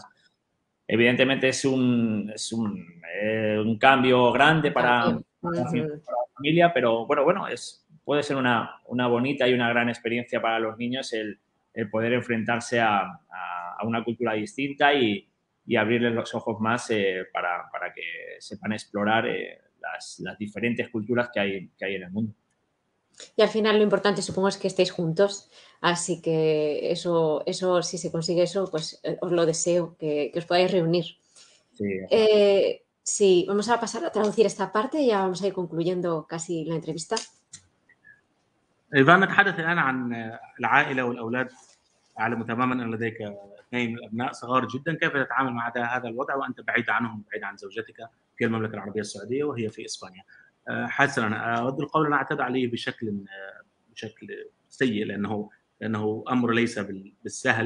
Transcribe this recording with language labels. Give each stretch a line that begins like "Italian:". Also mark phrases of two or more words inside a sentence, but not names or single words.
Spanish: Evidentemente es un cambio grande para la familia, pero bueno, puede ser una bonita y una gran experiencia para los niños el poder enfrentarse a una cultura distinta y abrirles los ojos más para que sepan explorar las diferentes culturas que hay en el mundo. Y al final lo importante supongo es que estéis juntos, así que eso si se consigue eso, pues os lo deseo, que os podáis reunir. Sí, Sí, vamos a pasar a traducir esta parte y ya vamos a ir concluyendo casi la entrevista.
Arabic: إيفان، نتحدث الآن عن العائلة والأولاد. أعلم تماما أن لديك 2 أبناء صغار جدا، كيف تتعامل مع هذا الوضع وأنت بعيد عنهم، بعيد عن زوجتك في المملكة العربية السعودية وهي في إسبانيا؟ حسنا، أود القول أن أعتذر عليه بشكل سيء، لأنه أمر ليس بالسهل.